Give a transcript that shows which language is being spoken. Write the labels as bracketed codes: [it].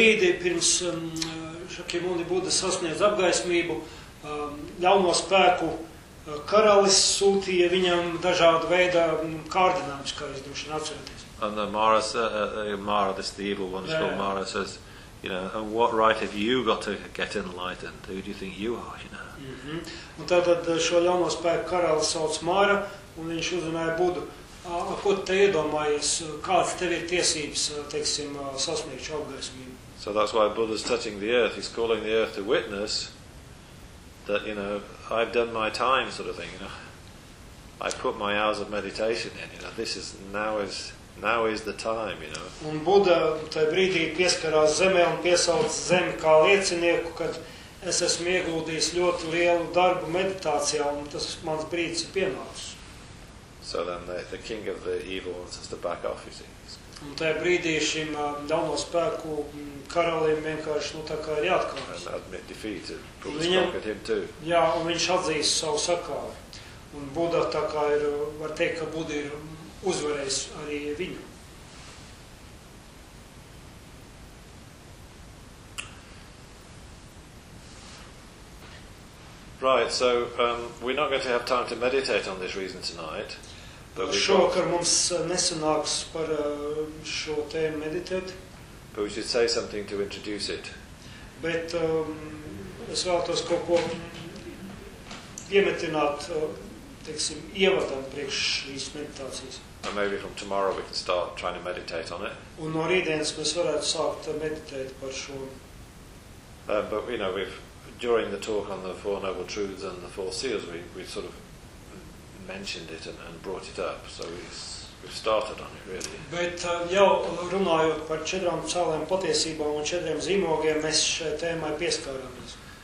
[lv] Brīdī pirms Šakyamuni Buddha sasniedz apgaismību, ļauno spēku, karalis sūtīja viņam dažādu veidu kārdinājumus, kā es droši atcerēties. [en] And Mara, Mara, this the evil one, called Mara, says, you know, and what right have you got to get enlightened? Who do you think you are, you know? Mm-hmm. [lv] Un tātad šo ļauno spēku karalis sauc Mara, un viņš uzrunāja Budu. Ko te iedomājies, kāds tev ir tiesības, teiksim, sasniegt šo apgaismību? [en] So that's why Buddha's touching the earth. He's calling the earth to witness that, you know, I've done my time, sort of thing, you know. I put my hours of meditation in, you know. This is, now is the time, you know. [lv] Un Buda tajā brīdī pieskarās zemē un piesauc zemi kā liecinieku, kad es esmu ieguldījis ļoti lielu darbu meditācijā, un tas mans brīdis ir pienācis. [en] So then the king of the evil ones has to back off, you see. [lv] Un tajā brīdī šim ļauno spēku karalim vienkārši, nu, tā kā ir jāatkāpjas. [en] And admit defeat, and put his back at him too. [lv] Jā, un viņš atzīst savu sakāvi. Un Buda tā kā ir, var teikt, ka Buda ir uzvarējis arī viņu. [en] Right, so we're not going to have time to meditate on this reason tonight. [lv] Šovakar mums nesanāks par šo tēmu meditēt. [en] But we should say something to introduce it. [lv] Bet es vēlētos kaut ko iemetināt, teiksim, ievadam priekš šīs meditācijas. [en] And maybe from tomorrow we can start trying to meditate on it. [lv] Un no rītdienas mēs varētu sākt meditēt par šo. [en] But, you know, we've during the talk on the Four Noble Truths and the Four Seals, we sort of mentioned it and brought it up, so we've started on it really. [lv] Bet jau runājot par četrām cēliem patiesībām un četriem zīmogiem, mēs šai tēmai pieskaramies.